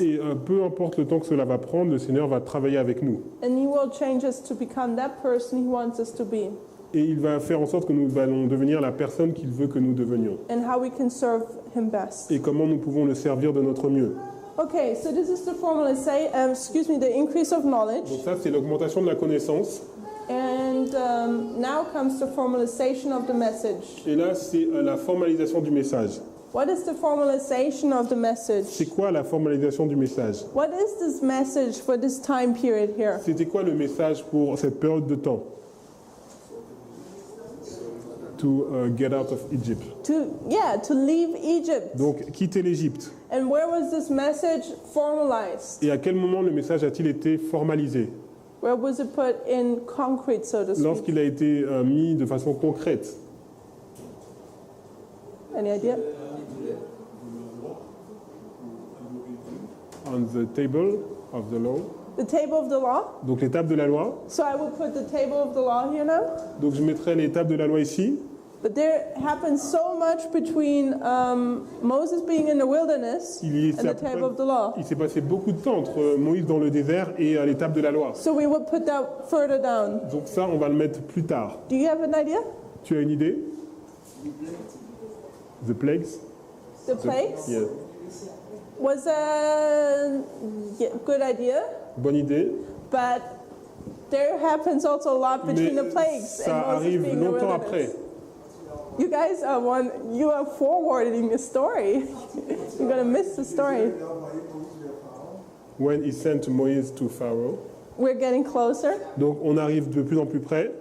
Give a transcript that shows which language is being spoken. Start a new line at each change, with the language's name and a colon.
French: Et peu importe le temps que cela va prendre, le Seigneur va travailler avec nous.
English: And He will change us to become that person He wants us to be.
French: Et il va faire en sorte que nous allons devenir la personne qu'il veut que nous devenions.
English: And how we can serve Him best.
French: Et comment nous pouvons le servir de notre mieux.
English: Okay, so this is the formula, the increase of knowledge.
French: Donc ça, c'est l'augmentation de la connaissance.
English: And now comes the formalization of the message.
French: Et là, c'est la formalisation du message.
English: What is the formalization of the message?
French: C'est quoi la formalisation du message?
English: What is this message for this time period here?
French: C'était quoi le message pour cette période de temps?
English: To get out of Egypt. to leave Egypt.
French: Donc quitter l'Égypte.
English: And where was this message formalized?
French: Et à quel moment le message a-t-il été formalisé?
English: Where was it put in concrete, so to speak?
French: Lorsqu'il a été mis de façon concrète.
English: Any idea? On the table of the law. The table of the law.
French: Donc l'étape de la loi.
English: So I will put the table of the law here now.
French: Donc je mettrai l'étape de la loi ici.
English: But there happened so much between Moses being in the wilderness and the table of the law.
French: Il s'est passé beaucoup de temps entre Moïse dans le désert et l'étape de la loi.
English: So we will put that further down.
French: Donc ça, on va le mettre plus tard.
English: Do you have an idea?
French: Tu as une idée?
English: The plagues? The plagues? Yeah. Was a good idea,
French: Bonne idée.
English: but there happens also a lot between the
French: Mais
English: plagues
French: ça
English: and Moses
French: arrive
English: being in the
French: longtemps
English: wilderness.
French: après.
English: You guys you are forwarding the story. You're gonna miss the story.
French: Il a envoyé Moïse vers Pharaon.
English: When he sent Moïse to Pharaoh. We're getting closer.
French: Donc on arrive de plus en plus près.